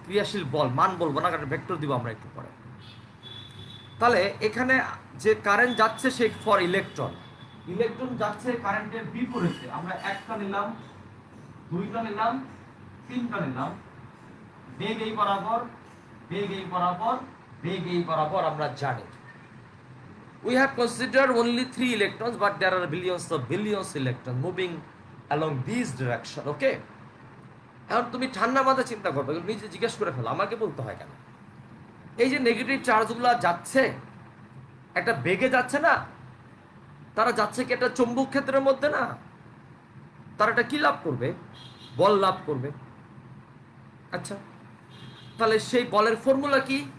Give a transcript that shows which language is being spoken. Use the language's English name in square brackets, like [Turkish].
[Bangla] ক্রিয়াশীল বল মান বলবো না, কারণ ভেক্টর দিব আমরা একটু পরে। তাহলে এখানে যে কারেন্ট যাচ্ছে সে ফর ইলেকট্রন যাচ্ছে কারেন্টের বিপরীতে। আমরা একটা নিলাম, দুইটা নিলাম, তিনটা নিলাম, বেগ এই বরাবর, বেগ এই বরাবর, বেগ এই বরাবর আমরা জানি। [English] We have considered only 3 electrons, but there are billions electrons moving along this direction. Okay? [Bangla] এখন তুমি ঠান্ডা মাথায় চিন্তা করবে, নিজে জিজ্ঞেস করে ফেলো, আমাকে বলতে হয় কেন? এই যে নেগেটিভ চার্জগুলো যাচ্ছে একটা বেগে যাচ্ছে না, তারা যাচ্ছে কি একটা চৌম্বক ক্ষেত্রের মধ্যে না? তারা এটা কি লাভ করবে? বল লাভ করবে। আচ্ছা, তাহলে সেই বলের ফর্মুলা কি?